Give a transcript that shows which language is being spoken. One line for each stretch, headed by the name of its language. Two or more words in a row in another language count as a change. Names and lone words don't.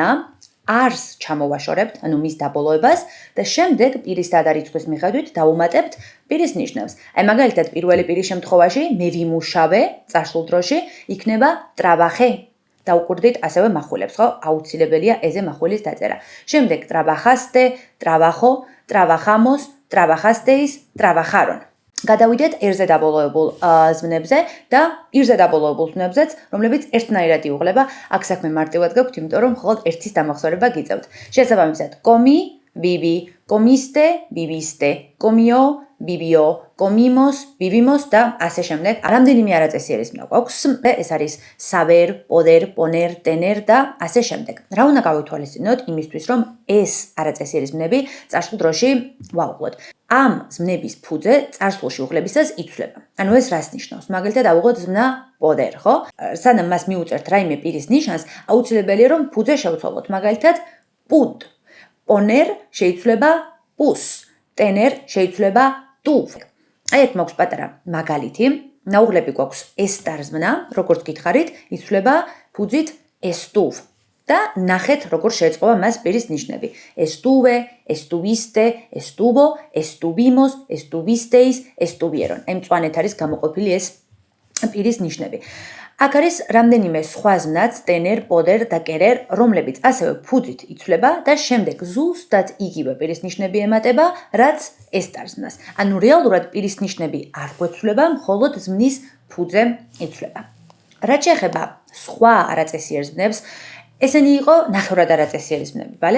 Georgian: არს ჩამოვაშორებთ, ანუ მის დაბოლოებას და შემდეგ პირის და რიცხვის მიხედვით დავუმატებთ პირის ნიშნებს. აი მაგალითად, პირველი პირის შემთხვევაში მე ვიმუშავე წარსულ დროში იქნება trabaje. დავუკვირდით ასევე מחვილებს, ხო? აუცილებელია ეზე מחვილის დაწერა.
Spanish: შემდეგ trabajaste, trabajo, trabajamos, trabajasteis, trabajaron.
Georgian: გადავიდეთ ერზე დაბოლოებულ ზმნებზე და ირზე დაბოლოებულ ზმნებზეც, რომლებიც ერთნაირად იუღლება. აქ საქმე მარტივად გაქვთ, იმიტომ რომ მხოლოდ ერთის დამახსოვრება გიწევთ. შესაბამისად,
Spanish: comi, vivi, comiste, viviste, comió, vivió, comimos, vivimos
Georgian: და ასე შემდეგ. რამდენიმე არაწესიერი ზმნა გვაქვს. ეს არის
Spanish: saber, poder, poner, tener
Georgian: და ასე შემდეგ. რა უნდა გავითვალისწინოთ იმისთვის, რომ ეს არაწესიერი ზმნები წარსულ დროში ვაუღლოთ. ამ ზმნების ფუძე წარსულში უღლებისას იცვლება. ანუ ეს რას ნიშნავს? მაგალითად, ავუღოთ ზმნა poder, ხო? სანამ მას მიუწერთ რაიმე პირის ნიშანს, აუცილებელია რომ ფუძე შევცვალოთ. მაგალითად, pud. poner შეიცვლება pus. tener შეიცვლება tu. აი აქ მაქვს პატარა მაგალითი. ნაუღლები გვაქვს estar ზმნა, როგორც გითხარით, იცვლება ფუძით estuv. და ნახეთ, როგორ შეეწყობა მას პირის ნიშნები.
Spanish: Estuve, estuviste, estuvo, estuvimos, estuvisteis, estuvieron.
Georgian: აი მწვანეთ არის გამოყოფილი ეს პირის ნიშნები. აქ არის რამდენიმე სხვა ზმნაც,
Spanish: tener, poder
Georgian: და querer, რომლებიც ასევე ფუძით იცვლება და შემდეგ ზუსტად იგივე პირის ნიშნები ემატება, რაც estar ზმნას. ანუ რეალურად პირის ნიშნები არ გვეცვლება, მხოლოდ ზმნის ფუძე იცვლება. რაც შეეხება სხვა არაწესიერ ზმნებს, ესენი იყო ნახევრად არაწესიერი ზმნები, ბალე?